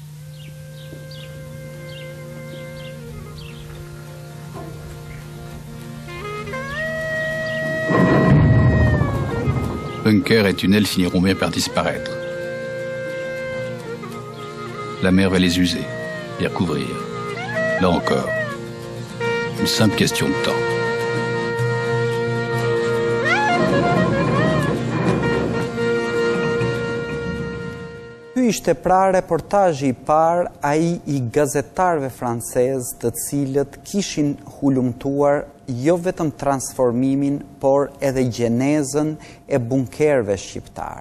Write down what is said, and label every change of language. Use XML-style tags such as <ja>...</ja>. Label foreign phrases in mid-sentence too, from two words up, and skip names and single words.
<fr>Bunkers et tunnels finiront bien par disparaître. La mer va les user, les recouvrir. Là encore, une simple question de temps.</fr> <sq>Ky ishte pra reportazhi I parë ai I gazetarëve francezë të cilët kishin hulumtuar jo vetëm transformimin, por edhe gjenezën e bunkerëve shqiptar.</sq>